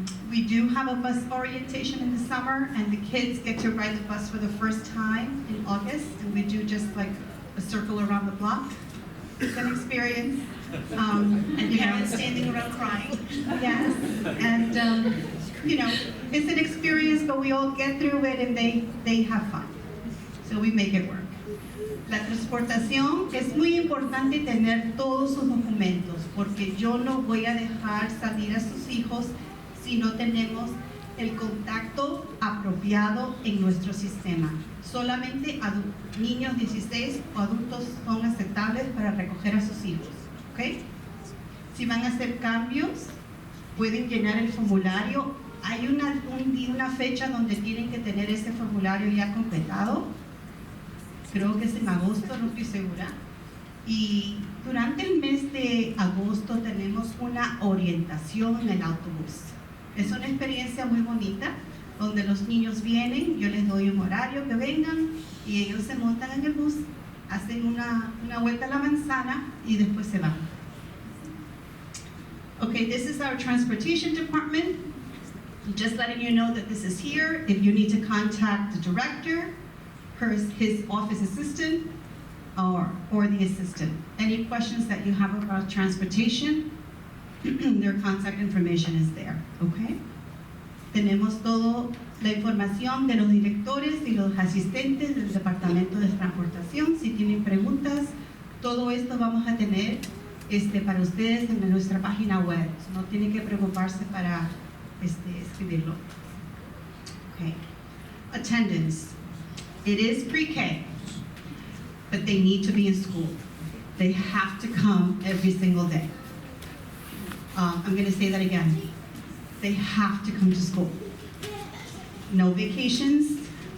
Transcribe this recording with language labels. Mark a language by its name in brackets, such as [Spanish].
[English] We do have a bus orientation in the summer, and the kids get to ride the bus for the first time in August, and we do just like a circle around the block. It's an experience. And parents standing around crying. Yes, and it's an experience, but we all get through it and they have fun. So we make it work. [Spanish] La transportación, es muy importante tener todos sus documentos, porque yo no voy a dejar salir a sus hijos si no tenemos el contacto apropiado en nuestro sistema. Solamente niños 16 o adultos son aceptables para recoger a sus hijos. ¿Okay? Si van a hacer cambios, pueden llenar el formulario. Hay una fecha donde tienen que tener ese formulario ya completado. Creo que es en agosto, no estoy segura. Y durante el mes de agosto tenemos una orientación en el autobús. Es una experiencia muy bonita, donde los niños vienen, yo les doy un horario que vengan y ellos se montan en el bus, hacen una vuelta a la manzana y después se van. [English] Okay, this is our transportation department. Just letting you know that this is here. If you need to contact the director, his office assistant, or the assistant. Any questions that you have about transportation, their contact information is there, okay? [Spanish] Tenemos toda la información de los directores y los asistentes del Departamento de Transportación. Si tienen preguntas, todo esto vamos a tener para ustedes en nuestra página web. No tienen que preocuparse para escribirlo. [English] Okay. Attendance. It is pre-K, but they need to be in school. They have to come every single day. I'm going to say that again. They have to come to school. No vacations.